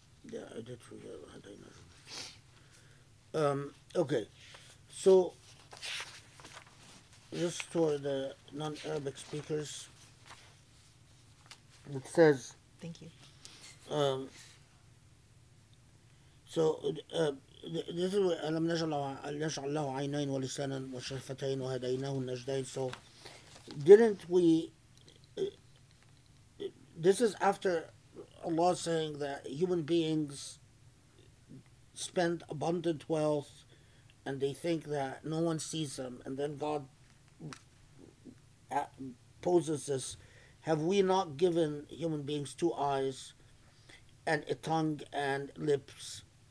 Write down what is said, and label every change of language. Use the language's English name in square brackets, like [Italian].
[English] Yeah, I did forget وَهَدَيْنَاهُ. Okay, so just for the non-Arabic speakers, it says. Thank you. So this is [Arabic] ألم نجعل له عينين ولسانا وشفتين وهديناه النجدين. [English] So didn't we? This is after Allah saying that human beings spend abundant wealth and they think that no one sees them, and then God poses this: have we not given human beings 2 eyes and a tongue and lips?